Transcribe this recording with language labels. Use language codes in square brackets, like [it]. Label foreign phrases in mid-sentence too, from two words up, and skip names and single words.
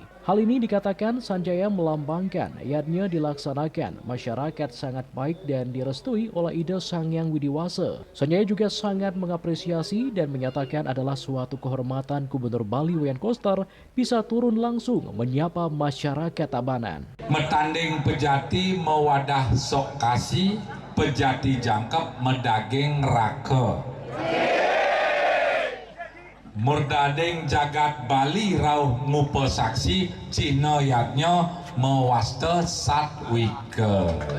[id] Hal ini dikatakan Sanjaya melambangkan yatnya dilaksanakan masyarakat sangat baik dan direstui oleh ide Sang Yang Widiwasa. Sanjaya juga sangat mengapresiasi dan menyatakan adalah suatu kehormatan Gubernur Bali Wayan Koster bisa turun langsung menyapa masyarakat Tabanan. [ban] Metanding pejati mewadah sok kasih, pejati jangkep medaging rake. Murdading jagat Bali rauh ngupe saksi, cina yatnya mewaste satwike.